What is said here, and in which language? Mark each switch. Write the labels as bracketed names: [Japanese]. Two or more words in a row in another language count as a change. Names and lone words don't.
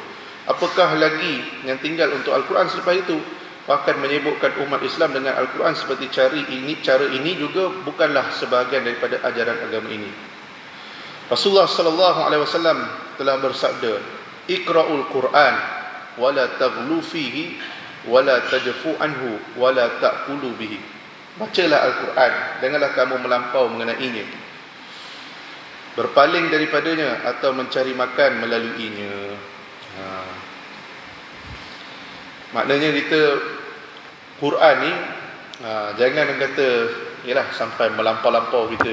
[Malay] Apakah lagi yang tinggal untuk Al-Quran selepas itu? Bahkan menyibukkan umat Islam dengan Al-Quran seperti cara ini juga bukanlah sebahagian daripada ajaran agama ini. [Arabic] رسول الله صلى الله عليه وسلم [Malay] telah bersabda, [Arabic] "اقرؤوا القرآن ولا تغلوا فيه ولا تجفوا عنه ولا تأكلوا به." [Malay] Bacalah Al-Quran, janganlah kamu melampau mengenainya, berpaling daripadanya atau mencari makan melaluinya. Maknanya kita Quran ni jangan kata yalah sampai melampau-lampau kita.